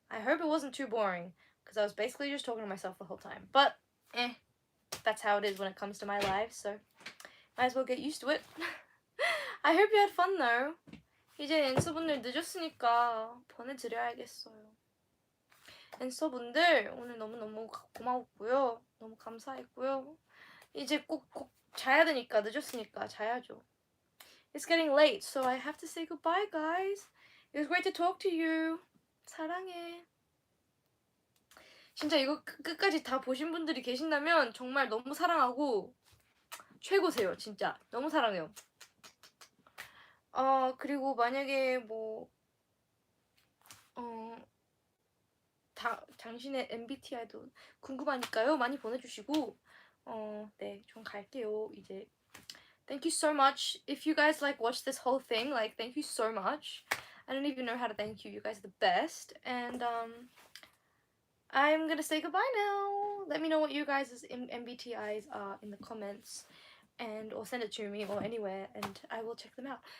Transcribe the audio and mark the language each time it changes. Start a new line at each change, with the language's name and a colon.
English: I hope it wasn't too boring because I was basically just talking to myself the whole time. But that's how it is when it comes to my life, so might as well get used to it. I hope you had fun though.
Korean: 이제 엔서분들 늦었으니까 보내드려야겠어요. 엔서분들 오늘 너무너무 고마웠고요. 너무 감사했고요. 이제 꼭 자야 되니까 늦었으니까 자야죠.
English: It's getting late, so I have to say goodbye, guys. It was great to talk to you.
Korean: 사랑해. 진짜 이거 끝까지 다 보신 분들이 계신다면 정말 너무 사랑하고 최고세요. 진짜 너무 사랑해요. 그리고 만약에 뭐 당신의 MBTI도 궁금하니까요. 많이 보내주시고 네, 전 갈게요. 이제
English: thank you so much. If you guys like watched this whole thing, like thank you so much. I don't even know how to thank you. You guys are the best. And I'm gonna say goodbye now. Let me know what you guys' MBTIs are in the comments, and or send it to me or anywhere, and I will check them out.